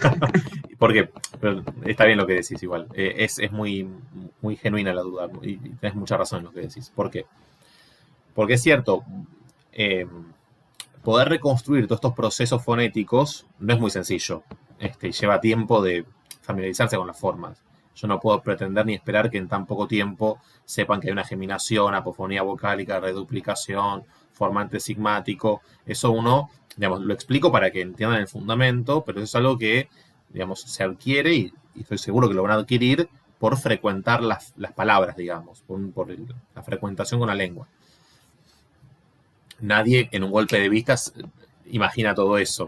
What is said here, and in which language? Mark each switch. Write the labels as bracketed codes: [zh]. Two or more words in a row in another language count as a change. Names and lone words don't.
[es] Porque pero está bien lo que decís igual. Es muy, muy genuina la duda y tenés mucha razón en lo que decís. ¿Por qué? Porque es cierto, eh, poder reconstruir todos estos procesos fonéticos no es muy sencillo. Lleva tiempo de familiarizarse con las formas. Yo no puedo pretender ni esperar que en tan poco tiempo sepan que hay una geminación, apofonía vocálica, reduplicación, formante sigmático. Eso uno, digamos, lo explico para que entiendan el fundamento, pero eso es algo que, digamos, se adquiere y estoy seguro que lo van a adquirir por frecuentar las palabras, digamos, por la frecuentación con la lengua. Nadie en un golpe de vistas imagina todo eso.